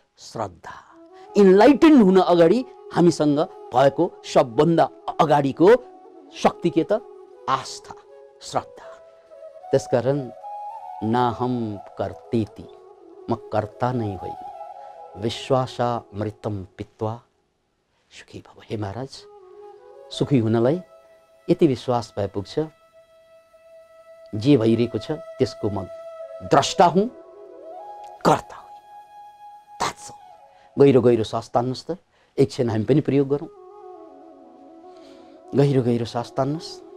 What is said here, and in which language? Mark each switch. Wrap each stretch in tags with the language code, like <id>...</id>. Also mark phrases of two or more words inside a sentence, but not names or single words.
<ne>श्रद्धा। इन्लाइटेन हुन अगाडि हामीसँग भएको सबभन्दा अगाडिको शक्ति के त? आस्था, श्रद्धा। त्यसकारण</ne> <sa>नाहम कर्तेति,</sa> <ne>म कर्ता नै होइन,</ne> <sa>विश्वासामृतम पित्वा सुखी भव।</sa> <ne>हे महाराज, सुखी हुनलाई यति विश्वास भए पुग्छ, जे भइरहेको छ त्यसको म द्रष्टा हुँ, कर्ता होइन।</ne> <en>That's all।</en> <ne>गहिरो गहिरो सास तान्नुहोस् त, एकछिन हामी पनि प्रयोग गरौँ। गहिरो गहिरो सास तान्नुहोस्।</ne>